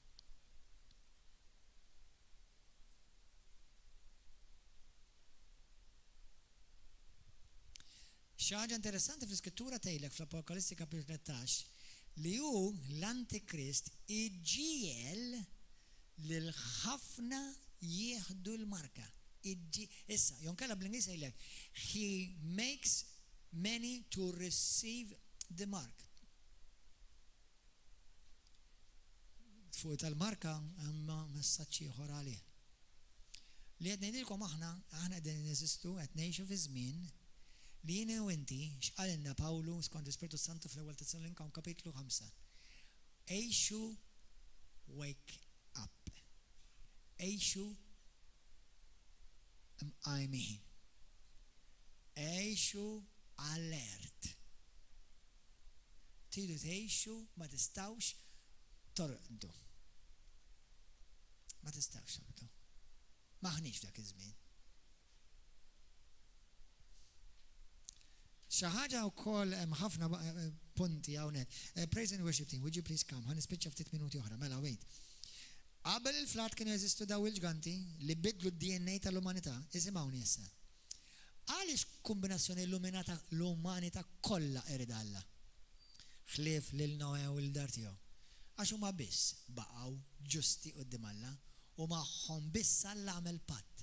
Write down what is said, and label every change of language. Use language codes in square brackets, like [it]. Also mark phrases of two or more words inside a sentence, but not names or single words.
[mt] Xi ħaġa interessanti fl-Iskrittura tgħidlek fl-Apokalissi kapitlu 13 li hu l-Antikrist iġiel lil ħafna jieħdu l-marka. Issa, jonkella bl-Ingliż jgħidlek, [en] he makes many to receive the mark. [mt] Fuq tal-marka hemm messaġġ ieħor għalih. Li qed ngħidilkom aħna qegħdin neżistu qed ngħixu fi żmien li jiena u inti x'qalilna Pawlu skont l-Ispiritu Santu fl-ewwel Tessalonika kapitlu 5. Għejxu [en] wake up. [mt] Għejxu [en] I mean. [mt] Għejxu alert. Tridu tgħixu ma tistgħux torqdu. Ma tistgħux torqdu. Maħniex dak iż-żmien. Xi ħaġa wkoll hemm ħafna punti hawnhekk. [en] Praise and worship team, would you please come? [mt] Ħanispiċċa ftit minuti oħra, mela wait. Qabel il-flat kienu jeżistu daw il-ġganti li bidlu d-DNA tal-umanità, isimgħuni issa. Għaliex kombinazzjoni l-umanità kollha erid Alla? Ħlief lil Noe u l-dar tiegħu. Għax huma biss baqgħu ġusti quddiem Alla u magħhom biss Alla għamel patt.